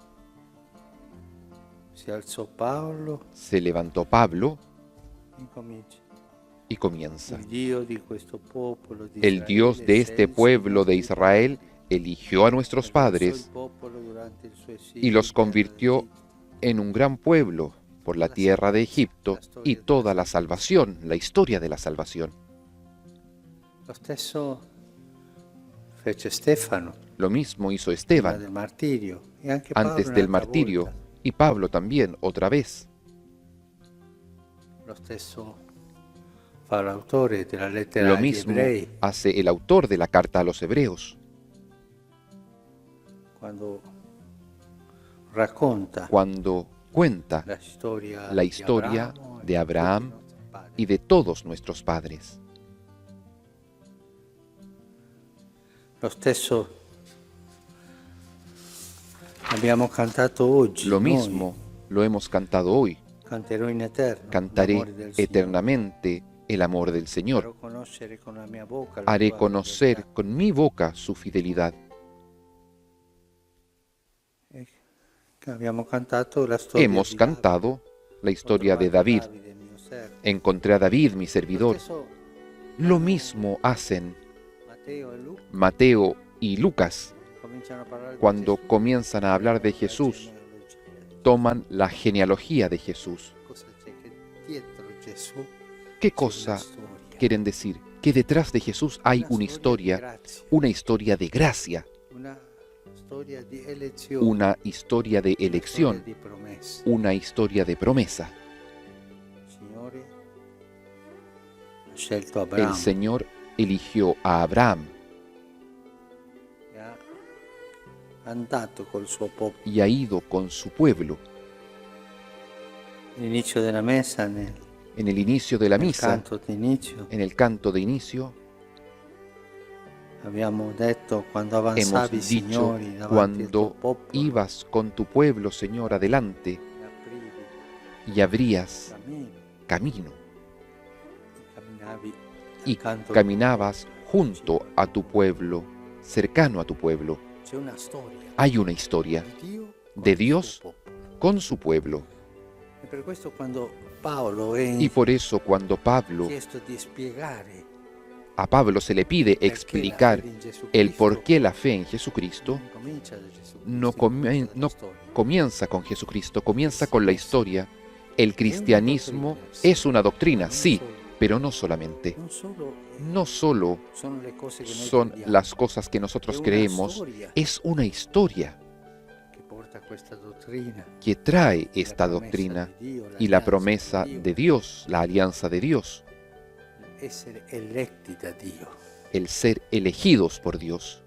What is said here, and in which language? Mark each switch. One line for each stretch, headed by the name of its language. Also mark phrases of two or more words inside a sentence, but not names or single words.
Spanish: Se levantó Pablo y comienza: el Dios de este pueblo de Israel eligió a nuestros padres y los convirtió en un gran pueblo por la tierra de Egipto y toda la salvación, la historia de la salvación.
Italian: Lo stesso fece Stefano
Spanish: Lo mismo hizo
Italian: prima
Spanish: Esteban
Italian: del martirio, e anche Paolo
Spanish: antes del
Italian: un'altra
Spanish: martirio,
Italian: volta.
Spanish: y Pablo también otra vez.
Italian: Lo stesso fa l'autore della lettera
Spanish: Lo
Italian: agli
Spanish: mismo
Italian: ebrei
Spanish: hace el autor de la carta a los hebreos,
Italian: quando racconta
Spanish: cuando cuenta
Italian: la
Spanish: la historia de Abraham y de todos nuestros padres.
Italian: Lo stesso abbiamo cantato oggi.
Spanish: Lo
Italian: noi.
Spanish: mismo lo hemos cantado hoy.
Italian: Canterò in eterno
Spanish: Cantaré
Italian: l'amore del Signore.
Spanish: eternamente el amor del Señor.
Italian: Farò conoscere con la mia bocca la
Spanish: Haré
Italian: tua
Spanish: conocer
Italian: fedeltà.
Spanish: con mi boca su fidelidad.
Italian: Abbiamo cantato la storia
Spanish: Hemos
Italian: di
Spanish: cantado la historia de David.
Italian: Davide, mio servo.
Spanish: Encontré a David, mi servidor.
Italian: Lo stesso
Spanish: Lo mismo hacen
Italian: Matteo e Luca
Spanish: Mateo y Lucas
Italian: cominciano a parlare
Spanish: cuando
Italian: di Gesù.
Spanish: comienzan a hablar de Jesús.
Italian: Genealogia.
Spanish: Toman la genealogía de Jesús.
Italian: Cosa c'è che dietro Gesù
Spanish: ¿Qué
Italian: c'è cosa una storia.
Spanish: quieren decir? Que detrás de Jesús hay una
Italian: di
Spanish: historia,
Italian: grazia,
Spanish: una historia de gracia,
Italian: una storia di elezione,
Spanish: una historia de
Italian: una
Spanish: elección,
Italian: storia di promessa.
Spanish: una historia de promesa.
Italian: Il Signore ha scelto
Spanish: El
Italian: Abramo
Spanish: Señor eligió a Abraham
Italian: e ha andato col suo popolo.
Spanish: y ha ido con su pueblo.
Italian: All'inizio della messa,
Spanish: En el inicio de la
Italian: nel
Spanish: misa,
Italian: canto d'inizio,
Spanish: en el canto de inicio,
Italian: abbiamo detto quando
Spanish: hemos
Italian: avanzavi,
Spanish: dicho,
Italian: Signori, davanti al tuo
Spanish: cuando
Italian: popolo,
Spanish: ibas con tu pueblo, Señor, adelante,
Italian: e aprivi
Spanish: y abrías
Italian: cammino,
Spanish: camino
Italian: e camminavi
Spanish: y
Italian: accanto.
Spanish: caminabas junto a tu pueblo, cercano a tu pueblo.
Italian: C'è una storia
Spanish: Hay una historia
Italian: di Dio con
Spanish: de
Italian: il suo
Spanish: Dios
Italian: popolo.
Spanish: con su pueblo.
Italian: E per questo quando Paolo è
Spanish: Y por eso cuando Pablo,
Italian: chiesto di spiegare
Spanish: a Pablo se le pide
Italian: perché la
Spanish: explicar
Italian: fede in Gesù
Spanish: el
Italian: Cristo
Spanish: por qué la fe en Jesucristo,
Italian: non comincia da Gesù
Spanish: no,
Italian: Cristo,
Spanish: comienza
Italian: la storia.
Spanish: comienza con Jesucristo, comienza con la historia. El cristianismo es una doctrina, sí, pero no solamente. No solo son las cosas que nosotros creemos, es una historia que trae esta doctrina y la promesa de Dios, la alianza de Dios, el ser elegidos por Dios.